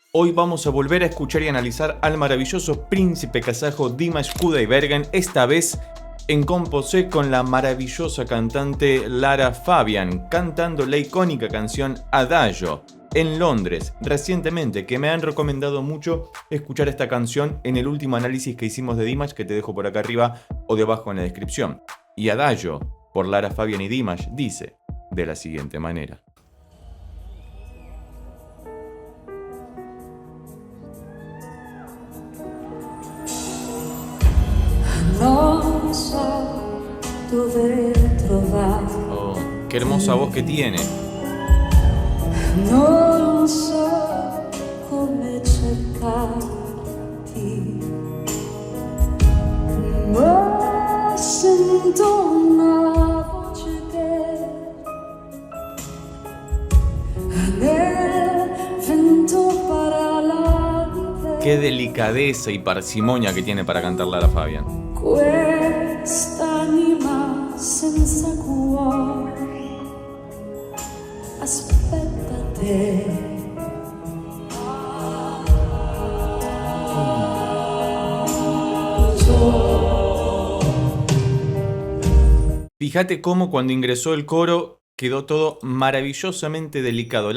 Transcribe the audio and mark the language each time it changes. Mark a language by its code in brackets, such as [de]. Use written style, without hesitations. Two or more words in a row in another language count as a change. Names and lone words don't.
[es] Hoy vamos a volver a escuchar y analizar al maravilloso príncipe kazajo Dimash Kudaibergen, esta vez en composé con la maravillosa cantante Lara Fabian, cantando la icónica canción Adagio en Londres recientemente, que me han recomendado mucho escuchar esta canción en el último análisis que hicimos de Dimash, que te dejo por acá arriba o debajo en la descripción. Y Adagio, por Lara Fabian y Dimash, dice de la siguiente manera. [it] Non so dove trovarti. [es] Oh, qué hermosa voz que tiene. [it] Non so come cercarti. Ma sento una voce che nel vento parla di te. [es] Qué delicadeza y parsimonia que tiene para cantar Lara Fabian. [it] Quest'anima senza cuore aspetta te. [es] Fíjate cómo cuando ingresó el coro quedó todo maravillosamente delicado.